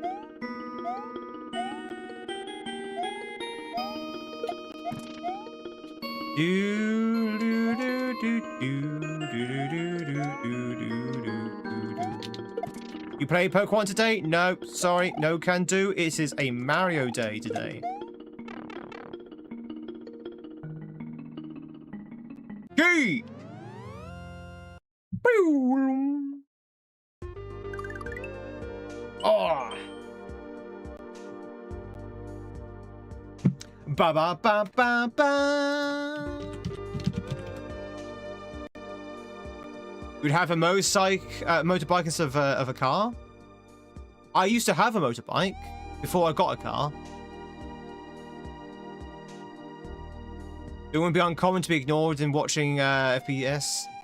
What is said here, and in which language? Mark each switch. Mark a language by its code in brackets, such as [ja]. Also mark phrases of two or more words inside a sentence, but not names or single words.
[en] You play Pokemon today? No, sorry, no can do. It is a Mario day today. Gee! Boom! Oh! Ba ba ba ba ba. We'd have a motorbike instead of a car. I used to have a motorbike before I got a car. It wouldn't be uncommon to be ignored in watching FPS.